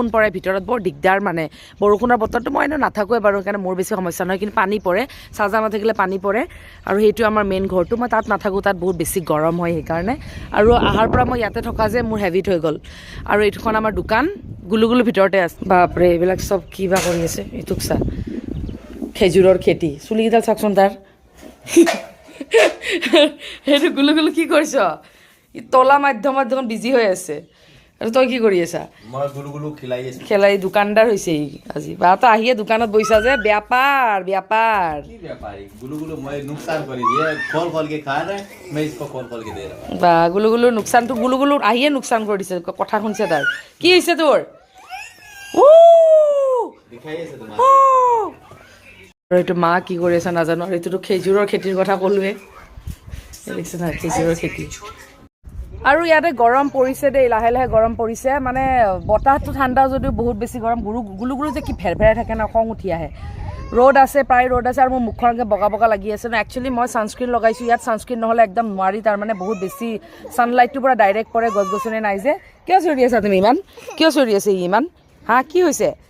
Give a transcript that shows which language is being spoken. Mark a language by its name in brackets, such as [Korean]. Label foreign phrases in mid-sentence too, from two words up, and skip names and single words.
[Assamese] পৰে ভিতৰত বৰ দিগদাৰ মানে বৰষুণৰ বতৰটো মই এনেও নাথাকোৱে বাৰু সেইকাৰণে মোৰ বেছি সমস্যা নহয় কিন্তু পানী পৰে চাজা নাথাকিলে পানী পৰে আৰু সেইটো আমাৰ মেইন ঘৰটো মই তাত নাথাকোঁ তাত বহুত বেছি গৰম হয় সেইকাৰণে আৰু আহাৰ পৰা মই ইয়াতে থকা যে মোৰ হেভিট হৈ গ'ল আৰু এইটোখন আমাৰ দোকান গুলুগুলু ভিতৰতে আছে বাপৰে এইবিলাক চব কিবা কৰি আছে এইটোক চা খেজুৰৰ খেতি চুলিকেইডাল চাওকচোন তাৰ সেইটো গুলুগুলু কি কৰিছ ই তলা মাধ্যমত দেখোন বিজি হৈ আছে আৰু তই কি কৰি আছা মই গুলুগুলু খেলাই দোকানদাৰ হৈছে আজি বা তই আহিয়ে দোকানত বহিছা যে বেপাৰ [Hindi] কি व्यापारी गुलुगुलु मैं नुकसान कर दिया खोल के खा रहा है मैं इसको खोल के दे रहा हूं [Assamese] বা গুলুগুলুৰ নোকচানটো গুলুগুলু আহিয়ে নোকচান কৰি দিছে কথা শুনছে তাৰ কি হৈছে তোৰ [Hindi] दिखाइए से तुम्हारा [Assamese] আৰু এইটো মা কি কৰি আছে নাজানো আৰু এইটোতো খেজুৰৰ খেতিৰ কথা ক'লোৱে দেখিছে না খেজুৰৰ খেতি আৰু ইয়াতে গৰম পৰিছে দেই লাহে লাহে গৰম পৰিছে মানে বতাহটো ঠাণ্ডা যদিও বহুত বেছি গৰম গুলুগুলু যে কি ভেৰভেৰাই থাকে ন খং উঠি আহে ৰ'দ আছে প্ৰায় ৰ'দ আছে আৰু মোৰ মুখখন বগা বগা লাগি আছে ন একচুৱেলি মই ছানস্ক্ৰীন লগাইছোঁ ইয়াত ছানস্ক্ৰীন নহ'লে একদম নোৱাৰি তাৰমানে বহুত বেছি ছানলাইটটোৰ পৰা ডাইৰেক্ট পৰে গছ গছনি নাই যে কিয় চিঞৰি আছা তুমি ইমান কিয় চিঞৰি আছে ইমান হা কি হৈছে